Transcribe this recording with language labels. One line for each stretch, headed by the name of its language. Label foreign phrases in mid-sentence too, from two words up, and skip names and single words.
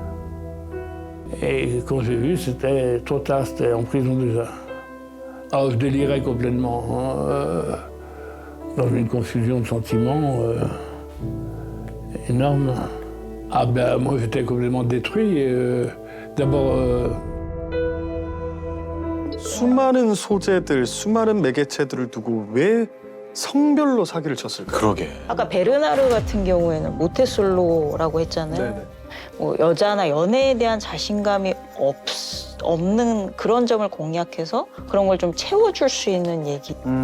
French: Et quand j'ai vu, c'était trop tard, c'était en prison déjà. Ah, je délirais complètement, hein, dans une confusion de sentiments énorme. Ah ben moi j'étais complètement détruit. D'abord
Korean: 수많은 소재들, 수많은 매개체들을 두고 왜 성별로 사기를 쳤을까요? 그러게. 아까 베르나르 같은 경우에는 모태솔로라고 했잖아요. 네네. 뭐 여자나 연애에 대한 자신감이 없는 그런 점을 공략해서 그런 걸 좀 채워줄 수 있는 얘기.